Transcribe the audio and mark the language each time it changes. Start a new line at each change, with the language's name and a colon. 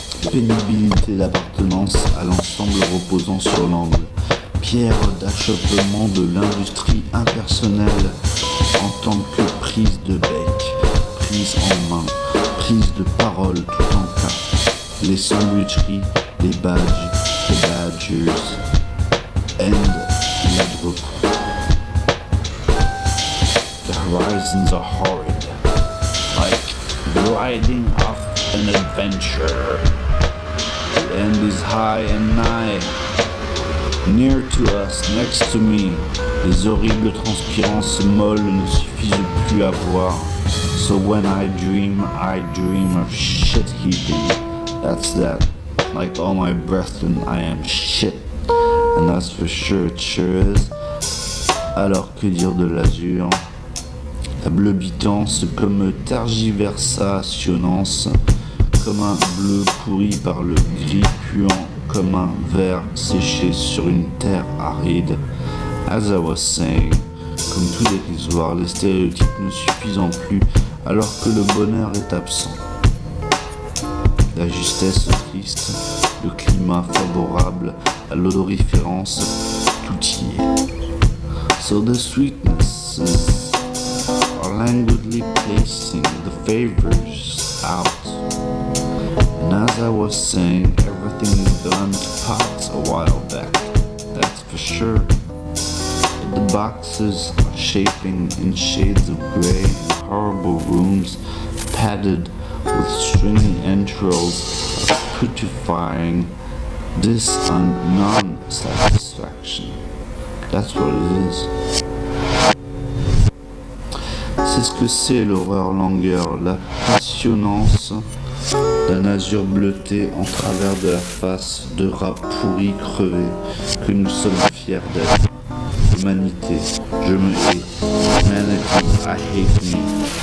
French: Pénibilité d'appartenance à l'ensemble reposant sur l'angle, pierre d'achoppement de l'industrie impersonnelle en tant que prise de bec, prise en main, prise de parole tout en cas, les sandwicheries, les badges, Badgers and Ladbrook.
English: The horizons are horrid, like riding off an adventure. The end is high and nigh, near to us, next to me.
French: Les horribles transpirances molles ne suffisent plus à voir.
English: So when I dream of shit heaping. That's that. Like all my brethren, I am shit. And that's for sure, it sure is.
French: Alors que dire de l'azur? La bleubitance comme tergiversationnance, comme un bleu pourri par le gris puant, comme un vert séché sur une terre aride.
English: As I was saying,
French: comme tout dérisoire, les stéréotypes ne suffisant plus, alors que le bonheur est absent. La justesse triste, le climat favorable à l'odoriférence, tout y est.
English: So the sweetnesses are languidly placing the favors out. And as I was saying, everything is gone to pots a while back, that's for sure. But the boxes are shaping in shades of gray, in horrible rooms, padded with stringy entrails of putrefying dis- and non-satisfaction. That's what it is.
French: C'est ce que c'est l'horreur langueur, la passionnance d'un azur bleuté en travers de la face de rat pourri crevé que nous sommes fiers d'être. Humanité, je me hais.
English: Humanity, I hate me.